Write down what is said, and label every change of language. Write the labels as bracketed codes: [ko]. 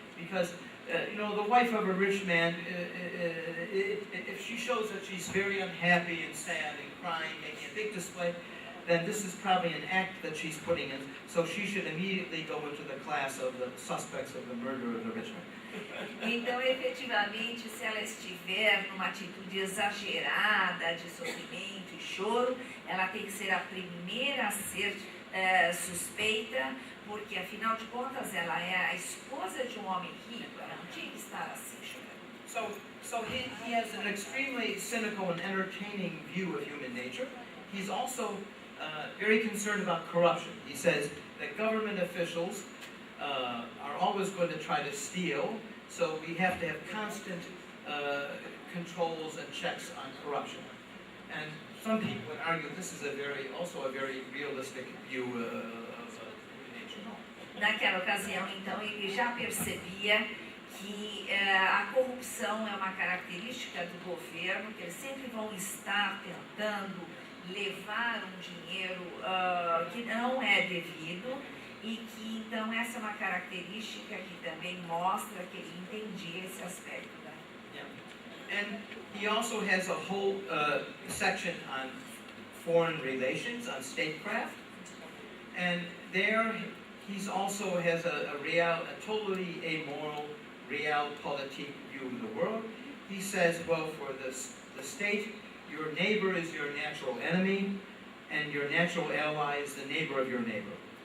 [en] Because the wife of a rich man, if she shows that she's very unhappy and sad and crying, making a big display, then this is probably an act that she's putting in. So she should immediately go into the class of the suspects of the murder of the rich man. [pt] Então, efetivamente, se ela estiver numa atitude exagerada de sofrimento e choro, ela tem que ser a primeira a ser suspeita, porque afinal de contas ela é a esposa de um homem rico, ela não tinha que estar assim chorando. [en] So he has an extremely cynical and entertaining view of human nature. He's also very concerned about corruption. He says that government officials are always going to try to steal, so we have to have constant controls and checks on corruption. And some people would argue this is also a very realistic view of human nature. [pt] Naquela ocasião, então, ele já percebia que a corrupção é uma característica do governo, que eles sempre vão estar tentando levar um dinheiro que não é devido e que então essa é uma característica que também mostra que ele entendia esse aspecto da [en] Yeah. And he also has a whole section on foreign relations, on statecraft. And there he's also has a totally amoral realpolitik view of the world. He says, well, for the state, your neighbor is your natural enemy, and your natural ally is the neighbor of your neighbor.